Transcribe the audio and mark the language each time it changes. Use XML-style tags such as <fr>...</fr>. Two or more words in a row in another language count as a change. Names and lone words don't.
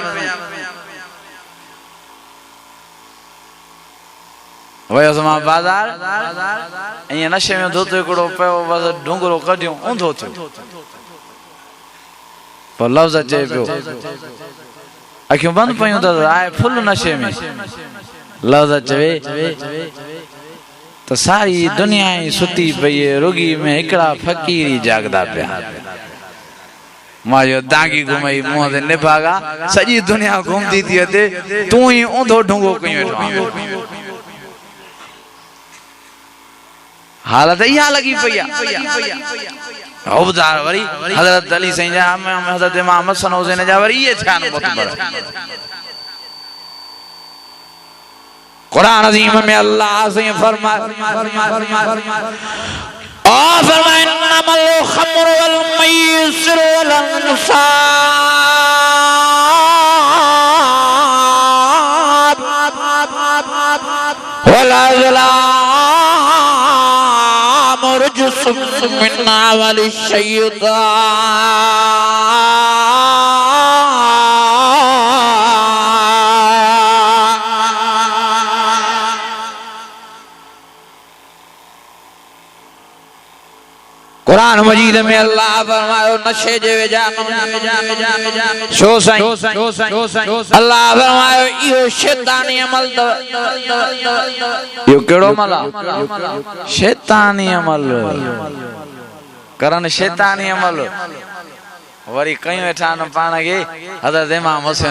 <sd>वयुसि मां बाज़ार ईअं नशे में धोतो हिकिड़ो पियो बसि ढुंगरो कढियूं ऊंधो थियो पोइ लफ़्ज़ अचे पियो अखियूं बंदि पयूं त आहे फुल नशे में लफ़्ज़ चवे त सारी दुनिया ई सुती पई रुॻी में हिकिड़ा फ़क़ीर ई जागदा पिया मां जो दागी घुमई मुंहं ते निभागा सॼी दुनिया घुमदी थी अचे तूं ई ऊंधो ढुंगो कयूं वेठो हालत इहा लगी पई आहे हुबदार वरी हज़रत अली साईं जा हज़रत इमाम हसन हुसैन जा वरी इहे थिया मुतबर क़ुरान अज़ीम में अल्लाह साईं फरमाए</sd> <ar>إنما الخمر والميسر والأنصاب وال أزلام رجس من عمل कुरान</ar> <sd>मजीद में अल्लाह फरमायो नशे जे वेझा छो साईं अल्लाह फरमायो इहो शैतानी अमल इहो कहिड़ो अमल आहे शैतानी अमल करन शैतानी अमल वरी कयूं वेठा न पाण खे हज़रत इमाम हुसैन</sd>